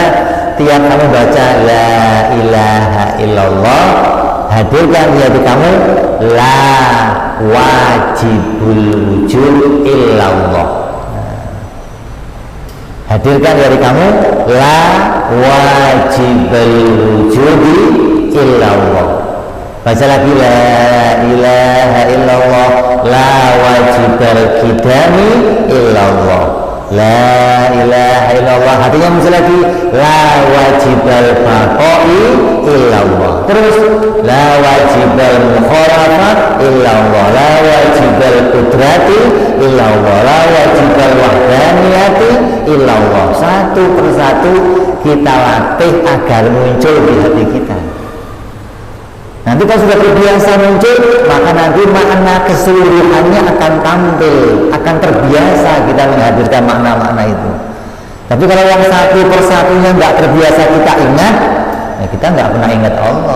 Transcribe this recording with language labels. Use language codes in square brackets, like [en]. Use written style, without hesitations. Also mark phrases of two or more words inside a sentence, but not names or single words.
[id] Tiap kamu baca [ar] لا إله إلا الله, [id] hadirkan di hati kamu [ar] لا واجب الوجود إلا الله. [id] Hadirkan dari kamu [ar] لا واجب الوجود إلا الله. [id] Baca lagi [ar] لا إله إلا الله, لا واجب القدم إلا الله, لا إله إلا الله. [id] Hatinya muncul lagi [ar] لا واجب البقاء إلا الله. [id] Terus [ar] لا واجب المخالفة إلا الله, لا واجب القدرة إلا الله, لا واجب الوحدانية إلا الله. [id] Satu persatu kita latih agar muncul di hati kita. Nanti kalau sudah terbiasa muncul, maka nanti makna keseluruhannya akan tampil, akan terbiasa kita menghadirkan makna-makna itu. Tapi kalau yang satu persatunya nggak terbiasa kita ingat, ya kita nggak pernah ingat Allah.